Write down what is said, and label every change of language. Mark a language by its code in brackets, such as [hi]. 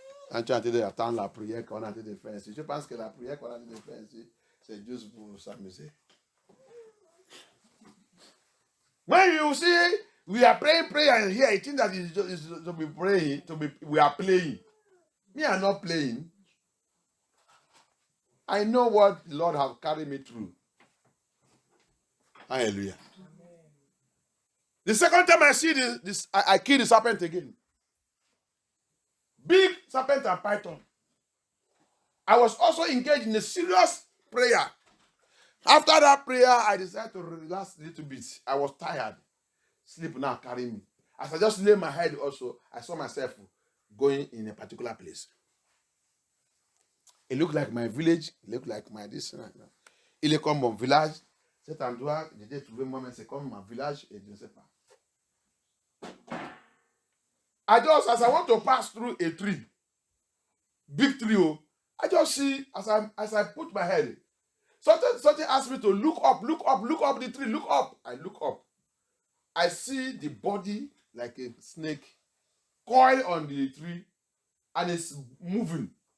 [fr] Quand tu as été d'attendre la prière qu'on a été de faire ici, je pense que la prière qu'on a été de faire ici, c'est juste pour s'amuser. [en] When you see we are praying prayer here, I think that is to be praying, we are playing. Me, I'm not playing. I know what the Lord have carried me through. Hallelujah. Amen. The second time I see this, I kill the serpent again. Big serpent and python. I was also engaged in a serious prayer. After that prayer, I decided to relax a little bit. I was tired. Sleep now carrying me. As I just lay my head also, I saw myself going in a particular place. It looked like my village. It looked like my this. [fr] Il est comme mon village. Cet endroit, j'ai trouvé moi-même, c'est comme mon village et je ne sais pas. [en] As I want to pass through a tree, big tree, I just see, as I put my head, something asked me to look up the tree, look up. I look up. I see the body like a snake coiled on the tree and it's moving.